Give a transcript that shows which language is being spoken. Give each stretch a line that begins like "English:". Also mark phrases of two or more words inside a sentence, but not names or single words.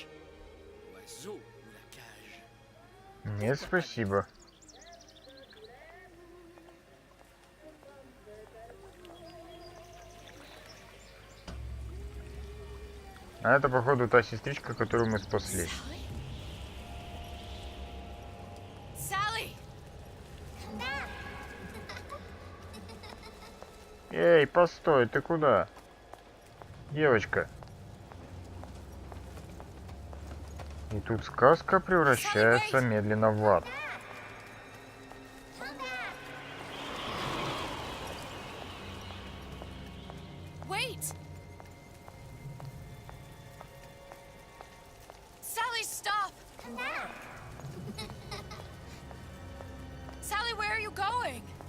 French: Oiseau ou la cage?
Russian: Нет, спасибо. А это, походу, та сестричка, которую мы спасли. Sally! Эй, постой, ты куда? Девочка. И тут сказка превращается медленно в ад.
English: Wait! Sally, stop! Sally, where are you going?